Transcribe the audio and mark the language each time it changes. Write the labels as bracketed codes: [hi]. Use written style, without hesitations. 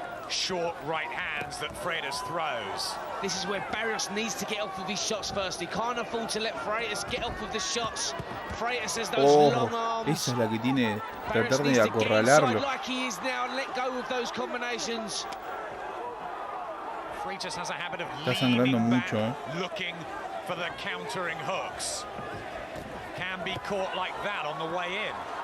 [en] Short right hands that Freitas throws. This is where Barrios needs to get off of his shots first. He can't afford to let Freitas get off of the shots. Freitas has those long arms. [es] Esa es la que tiene que tratar de acorralarlo. [en] Like he is now and let go of those combinations. Freitas has a habit of [es] está sangrando mucho, [en] looking for the countering hooks. Can be caught like that on the way in.